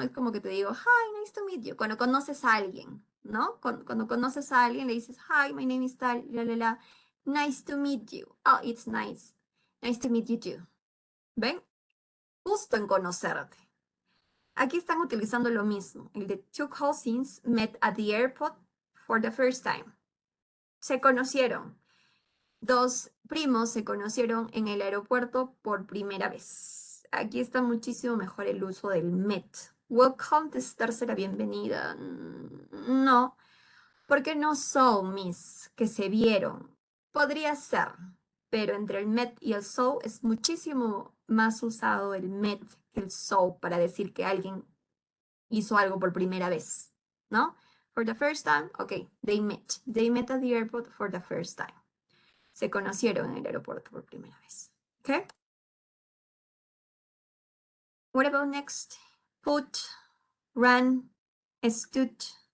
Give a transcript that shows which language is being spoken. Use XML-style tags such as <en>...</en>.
<es>Es como que te digo,</es> <en>hi, nice to meet you.</en> <es>Cuando conoces a alguien, ¿no? Cuando conoces a alguien le dices,</es> <en>hi, my name is</en> <es>tal, la, la, la.</es> <en>Nice to meet you. Oh, it's nice. Nice to meet you too.</en> <es>¿Ven? Justo en conocerte. Aquí están utilizando lo mismo. El de</es> <en>two cousins met at the airport for the first time.</en> <es>Se conocieron. Dos primos se conocieron en el aeropuerto por primera vez. Aquí está muchísimo mejor el uso del met. Welcome es darse la bienvenida. No, porque no son mis que se vieron. Podría ser, pero entre el met y el so es muchísimo más usado el met que el so para decir que alguien hizo algo por primera vez, ¿no?</es> <en>For the first time, ok, they met. They met at the airport for the first time.</en> <es>Se conocieron en el aeropuerto por primera vez.</es> <en>Okay? What about next? Put, ran, stood.</en>